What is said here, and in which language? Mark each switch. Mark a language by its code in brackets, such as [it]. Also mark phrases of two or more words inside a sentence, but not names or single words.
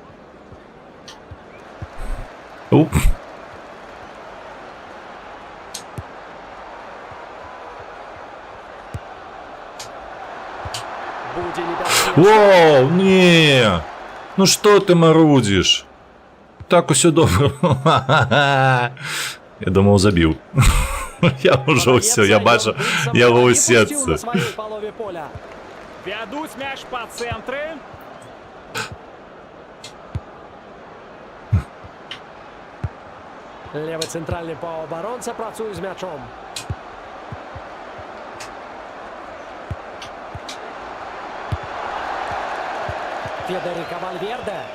[be] Уп. Будзе небяспечна. [ru] Воу, не! Ну что ты марудишь? [be] Так усё добра. [ru] Я думал, забил. Я уже все, я бачу, я в на сердце. [be] сваёй палове поля. Вядуць мяч па цэнтры. Левы цэнтральны паўабаронца працуе з мячом. Федерика Вальверде.